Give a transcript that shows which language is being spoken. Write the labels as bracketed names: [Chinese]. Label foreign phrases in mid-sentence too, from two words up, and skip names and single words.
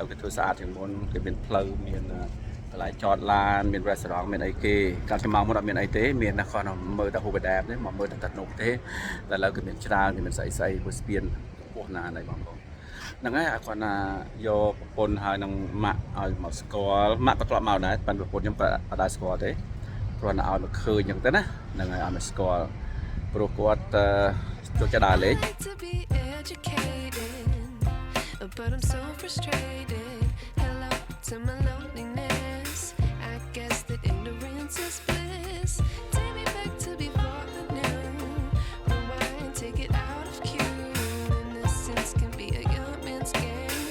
[Khmer] គេធ្វើស្អាតជាងមុនគេមានផ្លូវមានកន្លែងចតឡានមាន restaurant មានអីគេកាលខ្ញុំមកមុនអត់មានអីទេមានតែគាត់មើលតែ Hoover Dam ទេមកមើលតែទឹកនោះទេតែឥឡូវគេមានច្រើនគេមានស្អីមួយស្ពានខ្ពស់ណាស់ហើយបងប្អូនហ្នឹងហើយគាត់ណាយកប្រពន្ធហើយនឹងម៉ាក់ឲ្យមកស្គាល់ម៉ាក់ក៏ធ្លាប់មកដែរប៉ុន្តែប្រពន្ធខ្ញុំក៏អត់ដែរស្គាល់ទេគ្រាន់តែឲ្យមកឃើញអញ្ចឹងទៅណាហ្នឹងហើយឲ្យមកស្គាល់ព្រោះគាត់ចូលចិត្តដើរលេង [English] But I'm so frustrated. Hello to my loneliness. I guess that ignorance is bliss. Take me back to before I knew. Rewind, take it out of cue. Innocence can be a young man's game.